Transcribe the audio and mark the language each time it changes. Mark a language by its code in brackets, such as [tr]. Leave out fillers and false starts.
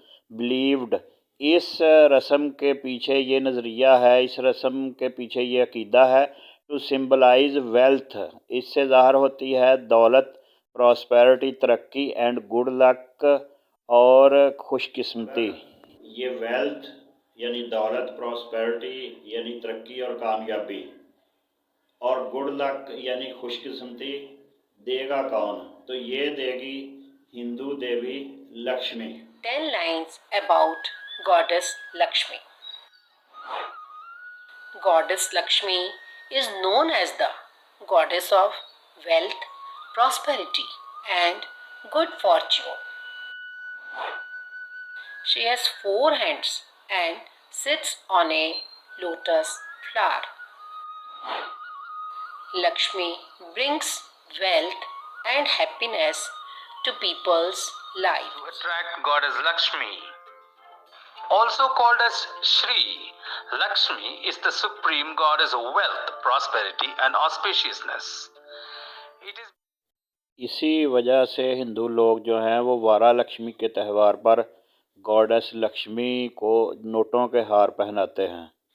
[ur] Believed, اس رسم کے پیچھے یہ نظریہ ہے، اس رسم کے پیچھے یہ عقیدہ ہے [en] to symbolise wealth, [ur] اس سے ظاہر ہوتی ہے دولت، پراسپیرٹی ترقی، [en] and good luck [ur] اور خوش قسمتی۔ یہ ویلتھ یعنی دولت، پراسپیرٹی یعنی ترقی اور کامیابی، اور گڈ لک یعنی خوش قسمتی دے گا کون؟ تو یہ دے گی ہندو دیوی Lakshmi. [en] 10 lines about goddess Lakshmi. Goddess Lakshmi is known as the goddess of wealth, prosperity, and good fortune. She has 4 hands and sits on a lotus flower. Lakshmi brings wealth and happiness to people's life. To attract goddess Lakshmi, also called as Shri, Lakshmi is the supreme goddess of wealth, prosperity and auspiciousness. It is [ur] اسی وجہ سے ہندو لوگ جو ہیں وہ وارا لکشمی کے تہوار پر گاڈس لکشمی کو نوٹوں کے ہار پہناتے ہیں۔